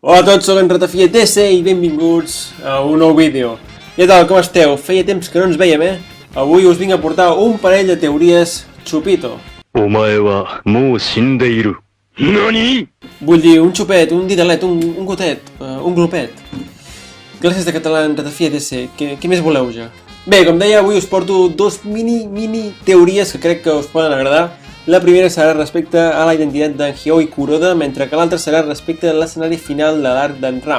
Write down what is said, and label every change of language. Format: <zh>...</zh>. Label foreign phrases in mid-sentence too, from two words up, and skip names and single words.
<ca>Hola a tots, soc en Ratafia TC i benvinguts a un nou vídeo. Què tal, com esteu? Feia temps que no ens veiem, Avui us vinc a portar un parell de teories xupito.</ca> <ja>お前はもう死んでいる。何?</ja> <ca>Vull dir, un xupet, un didalet, un gotet, un glopet. Classes de català en Ratafia TC, què més voleu ja? Bé, com deia, avui us porto dos mini teories que crec que us poden agradar. La primera serà respecte a la identitat d'en Hyōi Kuroda, mentre que l'altra serà respecte a l'escenari final de l'arc d'en Ram.</ca>